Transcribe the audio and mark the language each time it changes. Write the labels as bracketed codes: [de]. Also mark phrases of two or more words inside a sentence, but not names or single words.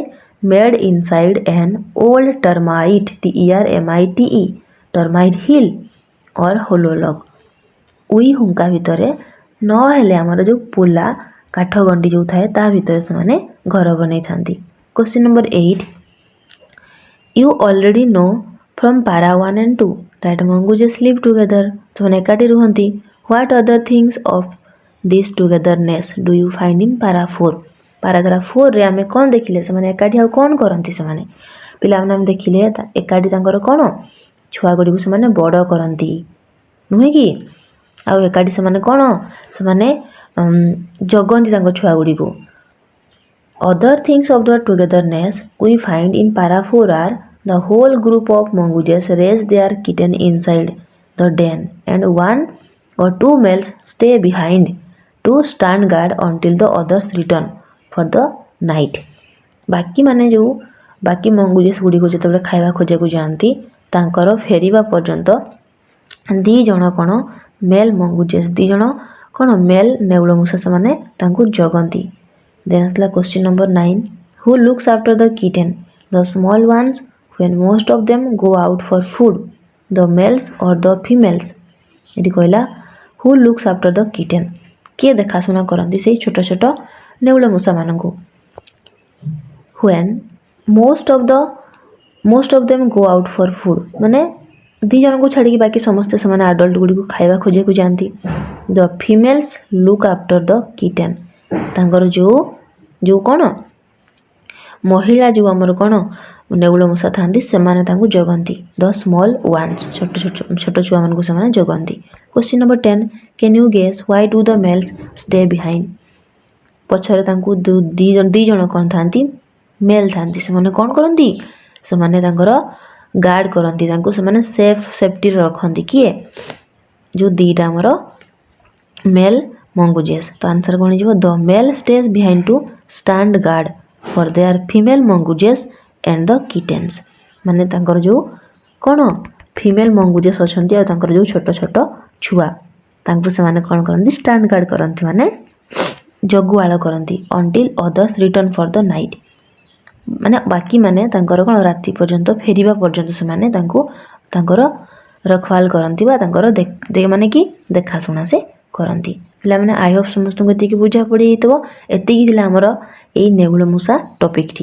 [en] Made inside an old termite, TERMITE, termite hill or hollow log. [or] ଉଇ ହୁଙ୍କା ଭିତରେ, ନହେଲେ ଆମର ଯେଉଁ ପୋଲା କାଠ ଗଣ୍ଡି ଯେଉଁ ଥାଏ ତା ଭିତରେ ସେମାନେ ଘର ବନେଇଥାନ୍ତି। [en] Question number 8. You already know from para 1 and 2 that mongooses live together. [or] ସେମାନେ ଏକାଠି ରୁହନ୍ତି। [en] What other things of this togetherness do you find in para 4? [or] ପାରାଗ୍ରାଫ 4ରେ ଆମେ କ'ଣ ଦେଖିଲେ? ସେମାନେ ଏକାଠି ଆଉ କ'ଣ କରନ୍ତି? ସେମାନେ ପିଲାମାନେ ଆମେ ଦେଖିଲେ ଏକାଠି ତାଙ୍କର କ'ଣ ଛୁଆ ଗୁଡ଼ିକୁ ସେମାନେ ବଡ଼ କରନ୍ତି, ନୁହେଁ କି? ଆଉ ଏକାଠି ସେମାନେ କ'ଣ ସେମାନେ ଜଗନ୍ତି ତାଙ୍କ ଛୁଆ ଗୁଡ଼ିକୁ। [en] Other things of the togetherness we find in para 4 are the whole group of mongooses raise their kitten inside the den and one or two males stay behind to stand guard until the others return for the night. [or] ବାକି ମାନେ ଯେଉଁ ବାକି ମଙ୍ଗୁଜେସ୍ ଗୁଡ଼ିକୁ ଯେତେବେଳେ ଖାଇବା ଖୋଜିବାକୁ ଯାଆନ୍ତି, ତାଙ୍କର ଫେରିବା ପର୍ଯ୍ୟନ୍ତ ଦୁଇ ଜଣ କ'ଣ [en] male mongooses, [or] ଦୁଇ ଜଣ କ'ଣ ମେଲ୍ ନେଉଳ ମୂଷା ସେମାନେ ତାଙ୍କୁ ଜଗନ୍ତି। [en] ଦେନ୍ ଆସିଲା Question number 9. Who looks after the kitten? The small ones when most of them go out for food, the males or the females? [or] ଏଠି କହିଲା [en] who looks after the kitten? [or] କିଏ ଦେଖାଶୁଣା କରନ୍ତି ସେଇ ଛୋଟ ଛୋଟ ନେଉଳ ମୂଷା ମାନଙ୍କୁ? [en] when most of them go out for food, [or] ମାନେ ଦୁଇ ଜଣଙ୍କୁ ଛାଡ଼ିକି ବାକି ସମସ୍ତେ ସେମାନେ ଆଡଲ୍ଟ ଗୁଡ଼ିକୁ ଖାଇବା ଖୋଜିବାକୁ ଯାଆନ୍ତି। [en] the females look after the kitten, [or] ତାଙ୍କର ଯେଉଁ କ'ଣ ମହିଳା ଯେଉଁ ଆମର କ'ଣ ନେଉଳ ମୂଷା ଥାନ୍ତି ସେମାନେ ତାଙ୍କୁ ଜଗନ୍ତି। [en] The small ones, [or] ଛୋଟ ଛୁଆମାନଙ୍କୁ ସେମାନେ ଜଗନ୍ତି। [en] Question number 10. Can you guess why do the males stay behind? [or] ପଛରେ ତାଙ୍କୁ ଦୁଇ ଜଣ କ'ଣ ଥାନ୍ତି? ମେଲ୍ ଥାନ୍ତି। ସେମାନେ କ'ଣ କରନ୍ତି? ସେମାନେ ତାଙ୍କର ଗାର୍ଡ଼ କରନ୍ତି, ତାଙ୍କୁ ସେମାନେ ସେଫ୍ଟିରେ ରଖନ୍ତି। କିଏ? ଯେଉଁ ଦୁଇଟା ଆମର [en] male mongooses. [or] ତ ଆନ୍ସର କ'ଣ ହେଇଯିବ? [en] The male stays behind to stand guard for their female mongooses and the kittens. [or] ମାନେ ତାଙ୍କର ଯେଉଁ କ'ଣ [en] female mongooses [or] ଅଛନ୍ତି ଆଉ ତାଙ୍କର ଯେଉଁ ଛୋଟ ଛୋଟ ଛୁଆ, ତାଙ୍କୁ ସେମାନେ କ'ଣ କରନ୍ତି? [en] stand guard [or] କରନ୍ତି, ମାନେ ଜଗୁଆଳ କରନ୍ତି। [en] until others return for the night, [or] ମାନେ ବାକି ମାନେ ତାଙ୍କର କ'ଣ ରାତି ପର୍ଯ୍ୟନ୍ତ ଫେରିବା ପର୍ଯ୍ୟନ୍ତ ସେମାନେ ତାଙ୍କୁ ତାଙ୍କର ରଖୱାଲ କରନ୍ତି ବା ତାଙ୍କର ମାନେ କି ଦେଖାଶୁଣା ସେ କରନ୍ତି। ପିଲାମାନେ [en] I hope [or] ସମସ୍ତଙ୍କୁ ଏତିକି ବୁଝାପଡ଼ି ହେଇଥିବ। ଏତିକି ଥିଲା ଆମର ଏଇ ନେଉଳ ମୂଷା ଟପିକ୍ଟି।